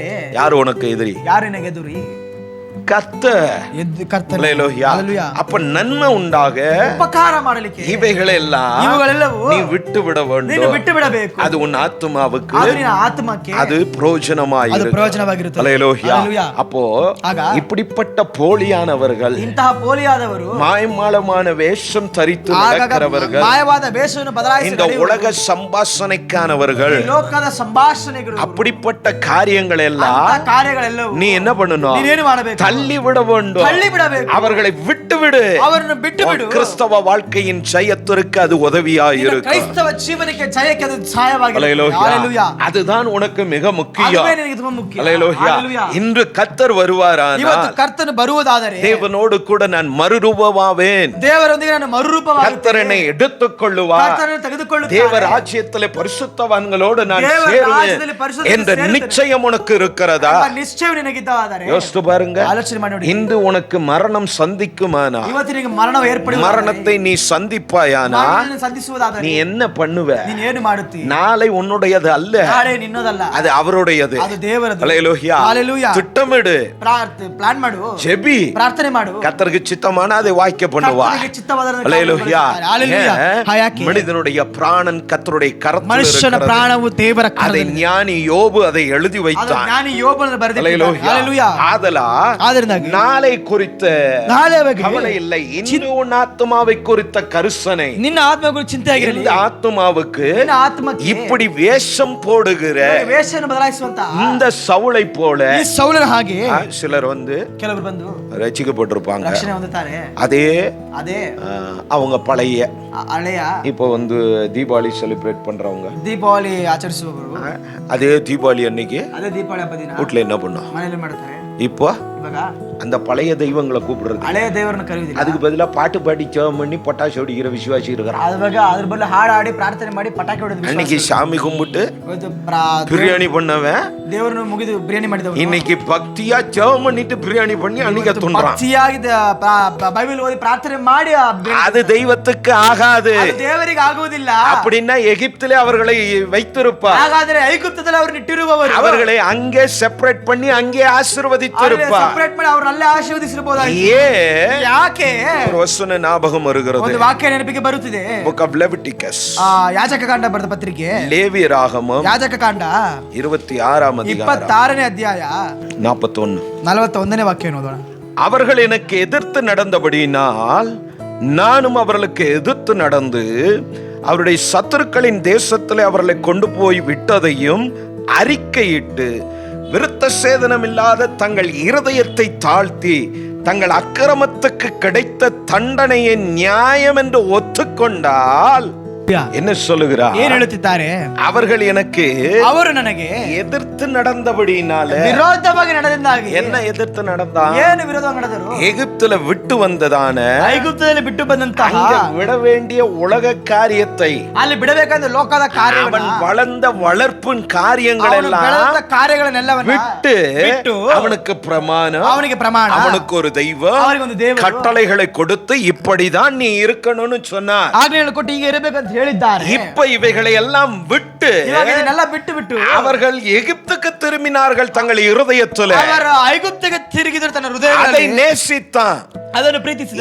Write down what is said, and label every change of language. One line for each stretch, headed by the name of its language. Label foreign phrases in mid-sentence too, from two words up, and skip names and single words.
Tamil: யாரு உனக்கு எதிரி?
Kannada: ಯಾರು ನಿನಗೆ ಎದುರಿ?
Tamil: கர்த்தர்.
Kannada: ಕರ್ತನೆ.
Tamil: ஹல்லேலூயா.
Kannada: ಹಲ್ಲೆಲೂಯಾ.
Tamil: அப்ப நன்மை உண்டாக
Kannada: ಉಪಕಾರ ಮಾಡಲಿಕ್ಕೆ
Tamil: இவைகளெல்லாம்
Kannada: ಇವುಗಳೆಲ್ಲವೂ
Tamil: நீ விட்டு விட
Kannada: ನೀನು
Tamil: வேண்டும்.
Kannada: ಬಿಟ್ಟು ಬಿಡಬೇಕು.
Tamil: அது உன் ஆத்துமாவுக்கு,
Kannada: ಅದು ನಿನ್ನ ಆತ್ಮಕ್ಕೆ
Tamil: அது பிரயோஜனமாய்
Kannada: ಅದು
Tamil: இருக்கும்.
Kannada: ಪ್ರಯೋಜನವಾಗಿರುತ್ತದೆ.
Tamil: ஹல்லேலூயா.
Kannada: ಹಲ್ಲೆಲೂಯಾ.
Tamil: அப்போ
Kannada: ಆಗ
Tamil: இப்படிப்பட்ட போலியானவர்கள்,
Kannada: ಇಂತಹ ಪೋಲಿಯಾದವರು,
Tamil: மாயமாலமான வேஷம் தரித்து
Kannada: ಆಗಾಗ
Tamil: நடக்கிறவர்கள்,
Kannada: ಮಾಯವಾದ ವೇಷವನ್ನು ಬದಲಾಯಿಸಿ
Tamil: இந்த உலக சம்பாஷணைக்கானவர்கள்,
Kannada: ಈ ಲೋಕದ ಸಂಭಾಷಣೆಗಳು,
Tamil: அப்படிப்பட்ட காரியங்கள்
Kannada: ಅಂತಹ
Tamil: எல்லாம்
Kannada: ಕಾರ್ಯಗಳೆಲ್ಲವೂ
Tamil: நீ என்ன பண்ணணும்?
Kannada: ನೀನೇನು ಮಾಡಬೇಕು?
Tamil: தள்ளி விட வேண்டும்.
Kannada: ತಳ್ಳಿ ಬಿಡಬೇಕು.
Tamil: அவர்களை விட்டு விடு.
Kannada: ಅವರನ್ನು ಬಿಟ್ಟು ಬಿಡು.
Tamil: கிறிஸ்தவ வாழ்க்கையின் ஜெயத்திற்கு அது உதவியாய்
Kannada: ನಿನ್ನ
Tamil: இருக்கும்.
Kannada: ಕ್ರೈಸ್ತವ ಜೀವನಕ್ಕೆ ಜಯಕ್ಕೆ ಅದು ಸಹಾಯವಾಗಿದೆ.
Tamil: ஹல்லேலூயா.
Kannada: ಹಲ್ಲೆಲೂಯಾ.
Tamil: அதுதான் உனக்கு மிக முக்கியம்.
Kannada: ಅದುವೇ ನಿನಗೆ ತುಂಬಾ ಮುಖ್ಯ.
Tamil: ஹல்லேலூயா.
Kannada: ಹಲ್ಲೆಲೂಯಾ.
Tamil: இன்று கர்த்தர் வருவாரானால்
Kannada: ಇವತ್ತು ಕರ್ತನು ಬರುವುದಾದರೆ
Tamil: தேவனோடு கூட நான் மறுரூபமாவேன்.
Kannada: ದೇವರೊಂದಿಗೆ ನಾನು ಮರುರೂಪವಾಗುತ್ತೇನೆ.
Tamil: கர்த்தர் என்னை எடுத்துக்கொள்ளுவார்.
Kannada: ಕರ್ತನನ್ನು ತೆಗೆದುಕೊಳ್ಳುತ್ತಾನೆ.
Tamil: தேவ ராஜ்யத்திலே பரிசுத்தவான்களோடு நான்
Kannada: ದೇವರ
Tamil: சேருவேன்
Kannada: ರಾಜ್ಯದಲ್ಲಿ ಪರಿಶುದ್ಧರಲ್ಲಿ
Tamil: என்ற
Kannada: ಸೇರುತ್ತೇನೆ.
Tamil: நிச்சயம் உனக்கு இருக்கிறதா?
Kannada: ಎಂಬ ನಿಶ್ಚಯ ನಿನಗಿದ್ದಾದರೆ
Tamil: யோசித்து பாருங்க.
Kannada: ಆಲೋಚನೆ ಮಾಡಿ ನೋಡಿ.
Tamil: இன்று உனக்கு மரணம் சந்திக்குமானா,
Kannada: ಇವತ್ತು ನಿನಗೆ ಮರಣವು ಏರ್ಪಡುವ
Tamil: மரணத்தை நீ சந்திப்பாயானா,
Kannada: ಮರಣವನ್ನು ಸಂಧಿಸುವುದಾದರೆ
Tamil: நீ என்ன பண்ணுவ?
Kannada: ನೀನು ಏನು ಮಾಡುತ್ತಿ?
Tamil: நாளை உன்னுடையது அல்ல,
Kannada: ನಾಳೆ ನಿನ್ನೋದಲ್ಲ,
Tamil: அது அவருடையது.
Kannada: ಅದು ದೇವರದು.
Tamil: ஹல்லேலூயா.
Kannada: ಹಲ್ಲೆಲೂಯಾ.
Tamil: திட்டமிடு,
Kannada: ಪ್ಲಾನ್ ಮಾಡು,
Tamil: ஜெபி,
Kannada: ಪ್ರಾರ್ಥನೆ ಮಾಡು.
Tamil: கர்த்தருக்கு சித்தமான அதை வாய்க்க பண்ணுவா.
Kannada: ಕರ್ತನಿಗೆ ಚಿತ್ತವಾದದ್ದನ್ನು
Tamil: ஹல்லேலூயா.
Kannada: ಹಲ್ಲೆಲೂಯಾ. ಯಾಕೆ?
Tamil: மனிதனுடைய பிராணன் கர்த்தருடைய கரத்தில்
Kannada: ಮನುಷ್ಯನ
Tamil: இருக்கிறது.
Kannada: ಪ್ರಾಣವು ದೇವರ
Tamil: அதை
Kannada: ಕರದಲ್ಲಿ.
Tamil: ஞானி யோபு அதை எழுதி
Kannada: ಅದು
Tamil: வைத்தான்.
Kannada: ಜ್ಞಾನಿ ಯೋಬನು ಬರೆದಿದ್ದಾನೆ.
Tamil: ஹல்லேலூயா.
Kannada: ಹಲ್ಲೆಲೂಯಾ.
Tamil: ஆதலால்
Kannada: ಆದ್ದರಿಂದಾಗಿ
Tamil: நாளை குறித்த
Kannada: ನಾಳೆ ಬಗ್ಗೆ
Tamil: கவலை இல்லை. இன்று உன் ஆத்மாவை குறித்த கருசனை
Kannada: ನಿನ್ನ ಆತ್ಮ ಕುರಿತು ಚಿಂತೆ ಆಗಿರಲಿ.
Tamil: இந்த ஆத்மாவுக்கு
Kannada: ನಿನ್ನ ಆತ್ಮಕ್ಕೆ
Tamil: இப்படி வேஷம் போடுகிற
Kannada: ವೇಷವನ್ನು ಬದಲಾಯಿಸುವಂತ
Tamil: இந்த சவுளை போல
Kannada: ಈ ಸೌಲನ ಹಾಗೆ
Tamil: சிலர்
Kannada: ಕೆಲವರು ಬಂದು
Tamil: ரசிக்கப்பட்டிருப்பாங்க.
Kannada: ರಕ್ಷಣೆ ಹೊಂದುತ್ತಾರೆ.
Tamil: அதே
Kannada: ಅದೇ
Tamil: அவங்க பழைய
Kannada: ಹಳೆಯ
Tamil: இப்போ தீபாவளி செலிப்ரேட் பண்றவங்க,
Kannada: ದೀಪಾವಳಿ ಆಚರಿಸುವವರು
Tamil: அதே தீபாவளி அன்னைக்கு
Kannada: ಅದೇ ದೀಪಾವಳಿ ಹಬ್ಬ ದಿನ
Tamil: வீட்டுல என்ன பண்ணும்?
Kannada: ಮನೆಯಲ್ಲಿ ಮಾಡ್ತಾರೆ.
Tamil: இப்போ
Kannada: ಇವಾಗ
Tamil: அந்த பழைய தெய்வங்களை கூப்பிடுறது,
Kannada: ಹಳೆಯ ದೇವರನ್ನ ಕರೆಯುವುದಿಲ್ಲ.
Tamil: அதுக்கு பதிலா பாட்டு பாடி ஜெபம் பண்ணி பட்டாசு வெடிக்கிற விசுவாசி இருக்கிறான்.
Kannada: ಅದ್ರ ಬದಲು ಹಾಡು ಹಾಡಿ ಪ್ರಾರ್ಥನೆ ಮಾಡಿ ಪಟಾಕಿ ಹೊಡೆದು
Tamil: அன்னைக்கு சாமி கும்பிட்டு பிரியாணி பண்ணவன்
Kannada: ದೇವರನ್ನು ಮುಗಿದು ಬಿರಿಯಾನಿ ಮಾಡಿದವರು
Tamil: இன்னைக்கு பக்தியா ஜெபம் பண்ணிட்டு பிரியாணி பண்ணி அன்னைக்கு துண்றான்.
Kannada: ಭಕ್ತಿಯಾಗಿ ಬೈಬಲ್ ಓದಿ ಪ್ರಾರ್ಥನೆ ಮಾಡಿ
Tamil: அது தெய்வத்துக்கு ஆகாது.
Kannada: ದೇವರಿಗೆ ಆಗುವುದಿಲ್ಲ.
Tamil: அப்படின்னா எகிப்திலே அவர்களை வைத்திருப்பார்.
Kannada: ಹಾಗಾದ್ರೆ ಐಗುಪ್ತದಲ್ಲಿ ಅವರನ್ನು ಇಟ್ಟಿರುವವರು
Tamil: அவர்களை அங்கே செப்பரேட் பண்ணி அங்கே ஆசீர்வதித்திருப்பார்.
Kannada: ಸೆಪರೇಟ್ ಮಾಡಿ ಅವರನ್ನ ಆಶೀರ್ವದಿಸಬಹುದಾಗಿತ್ತು. ಯಾಕೆ
Tamil: ஒரு வசன ஞாபகம் வருகிறது.
Kannada: ಒಂದು ವಾಕ್ಯ ನೆನಪಿಗೆ ಬರುತ್ತಿದೆ.
English: Book of Leviticus,
Kannada: ಯಾಜಕಕಾಂಡ ಬರೆದ ಪತ್ರಿಕೆ ಲೇವಿ ರಾಗಮம் ಯಾಜಕಕಾಂಡ 26 26ನೇ ಅಧ್ಯಾಯ 41ನೇ ವಾಕ್ಯ ಓದೋಣ.
Tamil: அவர்கள் எனக்கு எதிர்த்து நடந்தபடியினால் நானும் அவர்களுக்கு எதிர்த்து நடந்து அவருடைய சத்துருக்களின் தேசத்திலே அவர்களை கொண்டு போய் விட்டதையும் அறிக்கையிட்டு விருத்த சேதனம் இல்லாத தங்கள் இருதயத்தை தாழ்த்தி தங்கள் அக்கிரமத்துக்கு கிடைத்த தண்டனையை நியாயம் என்று ஒத்துக்கொண்டால் என்ன சொல்லுகிறார்?
Kannada: ಏನು ಹೇಳುತ್ತಿದ್ದಾರೆ?
Tamil: அவர்கள் எனக்கு
Kannada: ಅವರು ನನಗೆ
Tamil: எதிர்த்து நடந்தபடியினால
Kannada: ವಿರೋಧವಾಗಿ ನಡೆದಿಂದಾಗಿ
Tamil: என்ன எதிர்த்து நடந்தா?
Kannada: ಏನು ವಿರೋಧವಾಗಿ ನಡೆದರು?
Tamil: எகிப்துல விட்டு வந்ததான
Kannada: ಐಗುಪ್ತದಲ್ಲಿ ಬಿಟ್ಟು ಬಂದಂತಹ
Tamil: விட வேண்டிய உலக காரியத்தை,
Kannada: ಅಲ್ಲಿ ಬಿಡಬೇಕಂದ್ರೆ ಲೋಕದ
Tamil: அவன் வளர்ந்த வளர்ப்பின் காரியங்கள் எல்லாம்
Kannada: ಕಾರ್ಯಗಳನ್ನೆಲ್ಲವನ್ನ
Tamil: விட்டு அவனுக்கு பிரமாணம்,
Kannada: ಅವನಿಗೆ ಪ್ರಮಾಣ,
Tamil: அவனுக்கு ஒரு தெய்வம்,
Kannada: ಅವನಿಗೆ ಒಂದು ದೇವರು
Tamil: கட்டளைகளை கொடுத்து இப்படிதான் நீ இருக்கணும்னு சொன்னார்.
Kannada: ಆಜ್ಞೆಗಳನ್ನು ಕೊಟ್ಟು ಹೀಗೆ ಇರಬೇಕಂತ ಹೇಳಿದ್ದಾರೆ.
Tamil: இப்ப இவைகளை எல்லாம் விட்டு
Kannada: ಇವಾಗ ಇದನ್ನೆಲ್ಲ ಬಿಟ್ಟು
Tamil: அவர்கள் எகிப்துக்கு திரும்பினார்கள். தங்கள் இருதயத்துல
Kannada: ಅವರು ಐಗುಪ್ತಿಗೆ ತಿರುಗಿದರು. ತನ್ನ
Tamil: அதை
Kannada: ಹೃದಯದಲ್ಲಿ
Tamil: நேசித்தான்.
Kannada: ಅದನ್ನು ಪ್ರೀತಿಸಿದರು.